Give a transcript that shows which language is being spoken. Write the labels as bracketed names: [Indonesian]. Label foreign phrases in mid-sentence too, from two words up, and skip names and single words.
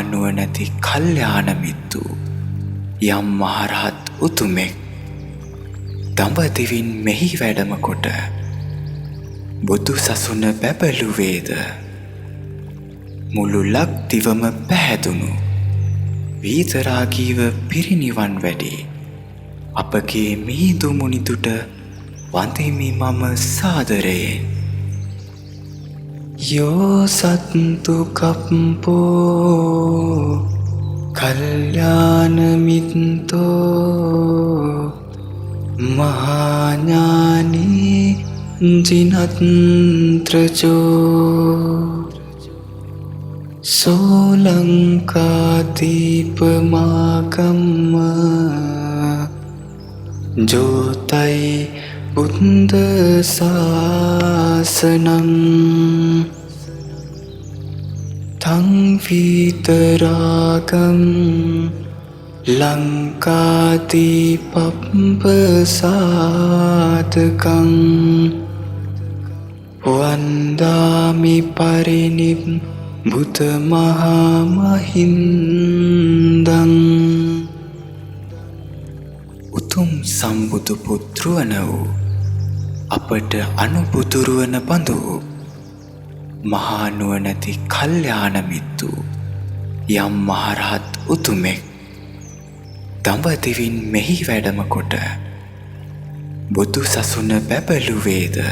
[Sinhala] නුවණැති කල්යාණ මිත්තු යම් මහරහත් උතුමෙක් දඹදිවින් මෙහි වැඩම කොට බුදු සසුන බැබළුවේද මුළු ලක්දිවම පැහැදුණු වීතරාගීව පිරිනිවන් වැඩේ අපගේ මිහිඳු මුනිදුට වඳෙමි මම සාදරයෙන්. [Pali] යෝ සත්තු කප්පෝ කල්යාණ මිත්තෝ මහාඥානී ජිනත්‍රචෝ සෝලංකාදීපමාගම්ම ජෝතයි බුද්ධ ශාසනං තං විතරාගම් ලංකාදීපප්පසාදකං වන්දාමි පරිනිබ්බුත මහා මහින්දං. [Sinhala] උතුම් සම්බුදු පුත්‍රවන වූ අපට අනුපුතුරුවන බඳු මහා නුවණැති කල්යාණ මිත්තු යම් මහරහත් උතුමෙක් දඹදිවින් මෙහි වැඩම කොට බුදු සසුන බැබළුවේද